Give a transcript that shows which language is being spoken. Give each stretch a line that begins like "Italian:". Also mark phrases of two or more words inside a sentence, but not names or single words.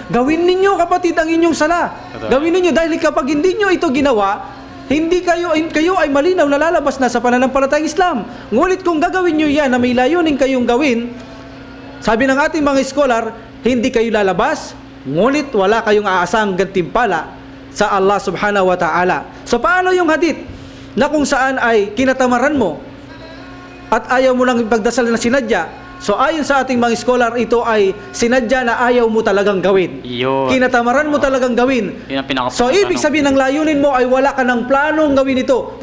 Filipino: Gawin ninyo, kapatid, ang inyong sala. Gawin ninyo, dahil kapag hindi nyo ito ginawa, kayo ay malinaw na lalabas na sa pananampalatayang Islam. Ngunit kung gagawin nyo yan na may layuning kayong gawin, sabi ng ating mga scholar, hindi kayo lalabas, ngunit wala kayong aasahang gantimpala sa
Arabic: الله سبحانه وتعالى.
Filipino: So paano yung hadith na kung saan ay kinatamaran mo at ayaw mo lang ipagdasal na sinadya? So ayon sa ating mga scholar, ito ay sinadya na ayaw mo talagang gawin. Kinatamaran mo talagang gawin. So ibig sabihin ng layunin mo ay wala ka ng planong gawin ito.